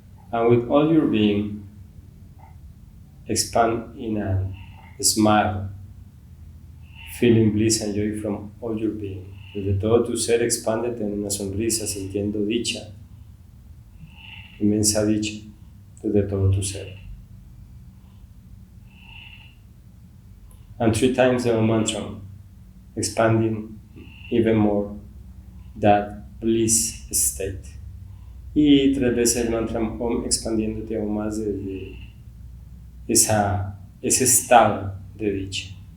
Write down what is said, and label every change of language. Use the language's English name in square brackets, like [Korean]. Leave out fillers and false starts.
[English] And with all your being, expand in a smile, feeling bliss and joy from all your being. [Spanish] Desde todo tu ser, expándete en una sonrisa, sintiendo dicha, inmensa dicha, desde todo tu ser. [English] And 3 times the mantra, expanding even more that bliss state. [Spanish] Y 3 veces el mantra Om, expandiéndote aún más desde ese estado de dicha.